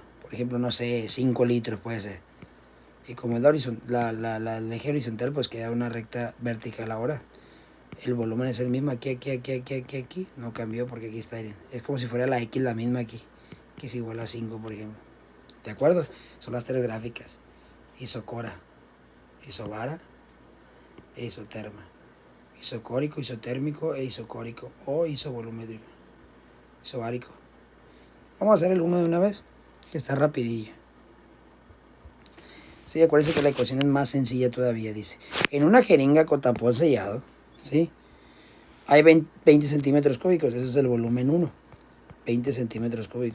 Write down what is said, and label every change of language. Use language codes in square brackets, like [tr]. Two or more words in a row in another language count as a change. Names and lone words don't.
[es] Por ejemplo, no sé, 5 litros puede ser. Y como es el eje horizontal, pues queda una recta vertical ahora. El volumen es el mismo aquí. No cambió porque aquí está aire. Es como si fuera la X la misma aquí, que es igual a 5, por ejemplo. ¿De acuerdo? Son las tres gráficas. Isocora, isobara e isoterma. Isocórico, isotérmico e isocórico o isovolumétrico. Isobárico. Vamos a hacer el 1 de una vez, que está rapidillo. Sí, acuérdense que la ecuación es más sencilla todavía, dice. En una jeringa con tapón sellado, ¿sí? Hay 20 centímetros cúbicos, ese es el volumen 1. 20 centímetros cúbicos.